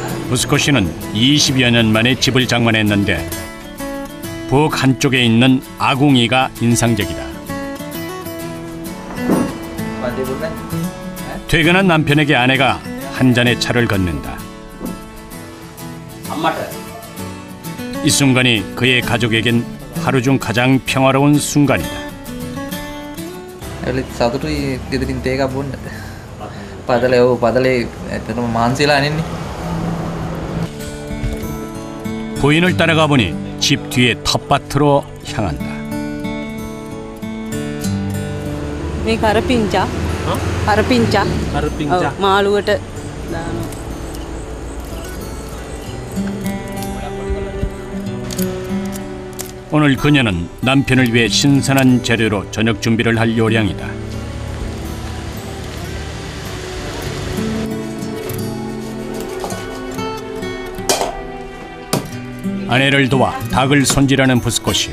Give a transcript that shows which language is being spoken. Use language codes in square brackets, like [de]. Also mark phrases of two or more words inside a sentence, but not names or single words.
[ko] 부스코 씨는 20여 년 만에 집을 장만했는데 부엌 한쪽에 있는 아궁이가 인상적이다. 퇴근한 남편에게 아내가 한 잔의 차를 건넨다. 이 순간이 그의 가족에겐 하루 중 가장 평화로운 순간이다. [si] සතුටුයි ගෙදරින් තේ එකක් බොන්න. පදලේ ඇත්තටම මහන්සිලා නෙන්නේ. [ko] 부인을 따라가 보니 집 뒤에 텃밭으로 향한다. [si] මේ කරපිංචා. කරපිංචා. මාළුවට දානවා. [ko] 오늘 그녀는 남편을 위해 신선한 재료로 저녁 준비를 할 요량이다. 아내를 도와 닭을 손질하는 부스코 씨.